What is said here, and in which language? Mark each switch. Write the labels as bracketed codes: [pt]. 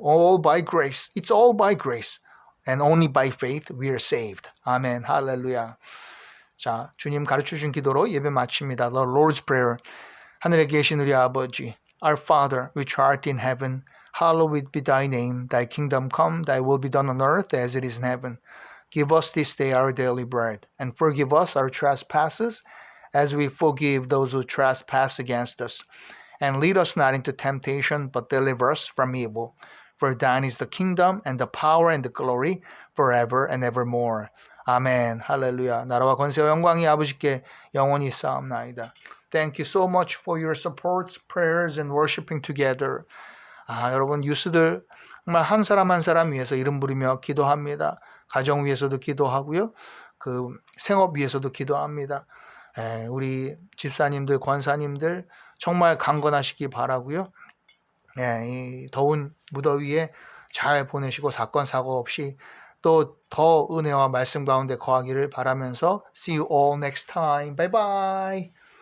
[en] All by grace. It's all by grace. And only by faith we are saved. [ko] 아멘. 할렐루야. 자, 주님 가르쳐 주신 기도로 예배 마칩니다. [en] The Lord's Prayer. [ko] 하늘에 계신 우리 아버지, [en] Our Father, which art in heaven, hallowed be thy name. Thy kingdom come, thy will be done on earth as it is in heaven. Give us this day our daily bread, and forgive us our trespasses, as we forgive those who trespass against us. And lead us not into temptation, but deliver us from evil. For thine is the kingdom, and the power, and the glory, forever and evermore. [ko] 아멘. 할렐루야. 나라와 권세와 영광이 아버지께 영원히 있사옵나이다. [en] Thank you so much for your support, prayers, and worshiping together. [ko] 여러분 뉴스들 정말 한 사람 한 사람 위해서 이름 부르며 기도합니다. 가정 위해서도 기도하고요. 그 생업 위해서도 기도합니다. 우리 집사님들, 권사님들 정말 강건하시기 바라고요. 이 더운 무더위에 잘 보내시고 사건 사고 없이 또 더 은혜와 말씀 가운데 거하기를 바라면서 [en] See you all next time. Bye bye.